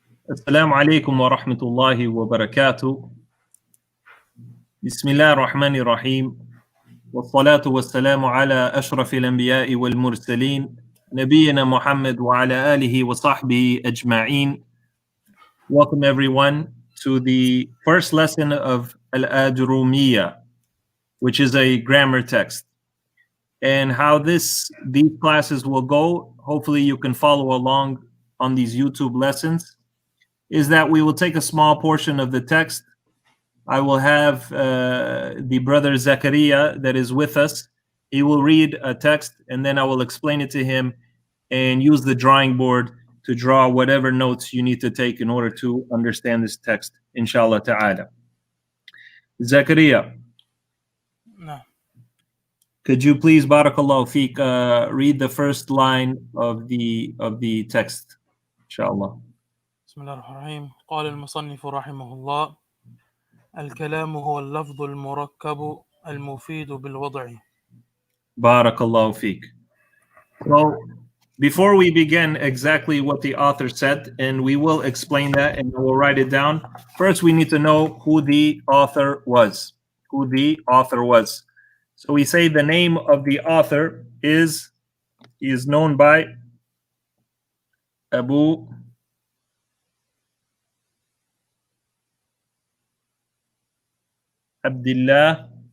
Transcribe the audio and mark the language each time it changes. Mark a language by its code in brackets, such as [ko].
[ar] السلام عليكم ورحمة الله وبركاته. بسم الله الرحمن الرحيم، والصلاة والسلام على أشرف الأنبياء والمرسلين نبينا محمد وعلى آله وصحبه أجمعين. [en] Welcome everyone to the first lesson of Al-Aajurrumiyyah, which is a grammar text. And how these classes will go, hopefully you can follow along on these YouTube lessons, is that we will take a small portion of the text. I will have the brother Zakaria that is with us. He will read a text and then I will explain it to him and use the drawing board to draw whatever notes you need to take in order to understand this text, inshallah ta'ala. Zakaria, [ar] نعم. [en] could you please, [ar] barakallahu feek, [en] read the first line of the text, inshallah. [ar] بسم الله الرحمن الرحيم. قال المصنف رحمه الله: الكلام هو اللفظ المركب المفيد بالوضع. Barakallahu feek. [en] So, before we begin exactly what the author said, and we will explain that and we'll write it down, first we need to know who the author was. Who the author was. So we say the name of the author is known by Abu Abdullah